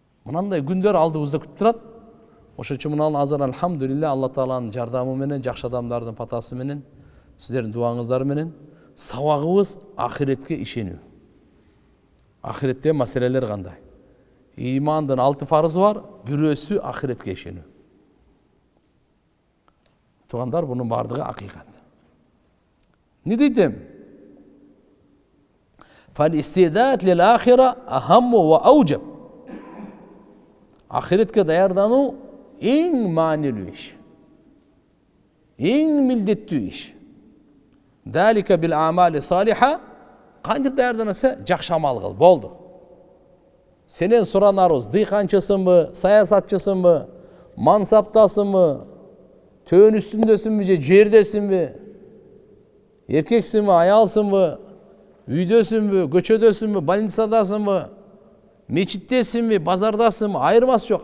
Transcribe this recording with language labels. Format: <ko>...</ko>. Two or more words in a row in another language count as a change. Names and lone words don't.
<ky>Мынандай күндөр алдыбызда күтүп турат. Ошон үчүн мына азыр алхамдулилля Алла Тааланын жардамы менен, жакшы адамдардын патасы менен, сиздердин дуаңыздар менен сабагыбыз ахиретке ишенүү. Ахиретте маселелер кандай? Имандын 6 фарызы бар, бирөөсү ахиретке ишенүү. Тугандар, бунун бардыгы акыйкат. Не дейтем?</ky> <ar>فالاستعداد للآخرة أهم وأوجب.</ar> <ky>Ахиретке даярдануу эң маанилүү иш. Эң милдеттүү иш.</ky> <ar>ذلك بالأعمال الصالحة.</ar> <ky>Кантип даярданса, жакшы амал кыл, болду. Сенен суранарыбыз дыйканчысыңбы, саясатчысыңбы, мансаптасыңбы, төөн үстүндөсүңбү же жердесиңби, эркексиңби, аялсыңбы, үйдөсүңбү, көчөдөсүңбү, больницадасыңбы, мечиттесиңби, базардасыңбы, айырмасы жок.</ky>